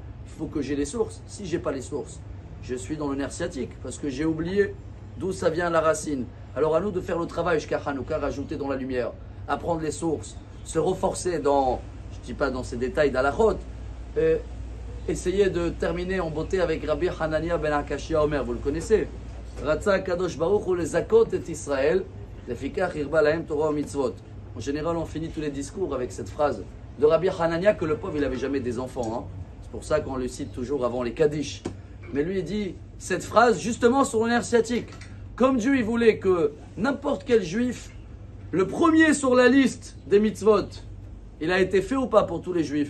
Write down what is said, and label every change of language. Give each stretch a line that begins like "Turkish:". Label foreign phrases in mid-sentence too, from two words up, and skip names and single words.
French: Il faut que j'ai les sources. Si j'ai pas les sources, je suis dans le nerf sciatique parce que j'ai oublié d'où ça vient la racine. Alors à nous de faire le travail jusqu'à Hanouka, rajouter dans la lumière, apprendre les sources, se renforcer dans, je ne dis pas dans ces détails d'halachot, essayer de terminer en beauté avec Rabbi Hanania ben Akashia Omer, vous le connaissez.
Hebrew: רצה קדוש ברוך הוא לזכות את ישראל, לפיכך הרבה להם תורה מצוות.
French: En général, on finit tous les discours avec cette phrase de Rabbi Hanania que le pauvre, il n'avait jamais des enfants. Hein. C'est pour ça qu'on le cite toujours avant les Kaddish. Mais lui, il dit cette phrase justement sur le nerf sciatique. Comme Dieu, il voulait que n'importe quel juif, le premier sur la liste des mitzvot, il a été fait ou pas pour tous les juifs?